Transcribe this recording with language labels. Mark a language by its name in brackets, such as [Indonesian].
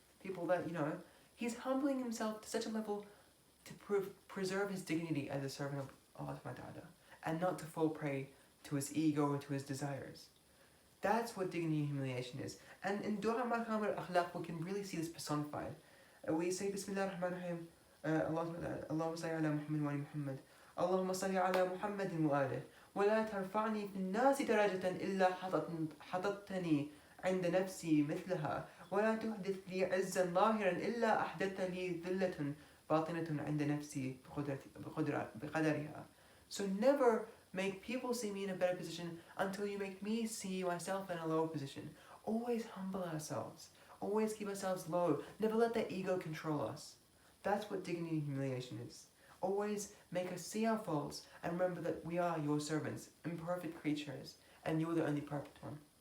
[English] People that, he's humbling himself to such a level to preserve his dignity as a servant of Allah subhanahu wa ta'ala, and not to fall prey to his ego or to his desires. That's what dignity and humiliation is. And in Dua Maqam al-Akhlaq, we can really see this personified. We say, [Arabic] Bismillah ar-Rahman ar-Rahim, Allahumma salli ala Muhammad wa ali Muhammad, Allahumma salli ala Muhammadin wa alih, ولا ترفعني في الناس درجة إلا حطتني عند نفسي مثلها ولا تحدث لي عزا ظاهرا إلا أحدثت لي ذلة باطنة عند نفسي بقدرها. [English] So never make people see me in a better position until you make me see myself in a lower position. Always humble ourselves. Always keep ourselves low. Never let that ego control us. That's what dignity and humiliation is. Always make us see our faults and remember that we are your servants, imperfect creatures, and you're the only perfect one.